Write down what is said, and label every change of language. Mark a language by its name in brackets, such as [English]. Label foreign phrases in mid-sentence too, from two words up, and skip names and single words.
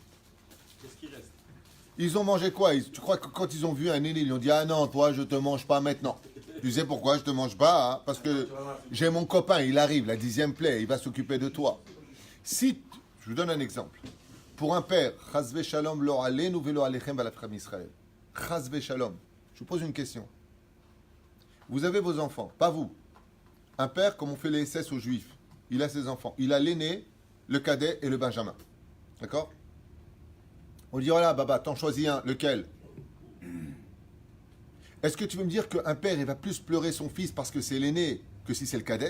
[French] Qu'est-ce qui reste? ils ont mangé quoi? Tu crois que quand ils ont vu un aîné, ils ont dit « Ah non, toi, je te mange pas maintenant ». Tu sais pourquoi je te mange pas? Hein? Parce que j'ai mon copain, il arrive, la 10e plaie, il va s'occuper de toi. Si, je vous donne un exemple. Pour un père, [Hebrew] חס ושלום לא עלינו ולא עליכם בכלל ישראל. חס ושלום. [French] Je vous pose une question. Vous avez vos enfants, pas vous. Un père, comme on fait les SS aux Juifs, il a ses enfants. Il a l'aîné, le cadet et le benjamin. D'accord? On dit, voilà, Baba, t'en choisis un. Lequel? Est-ce que tu veux me dire qu'un père, il va plus pleurer son fils parce que c'est l'aîné que si c'est le cadet?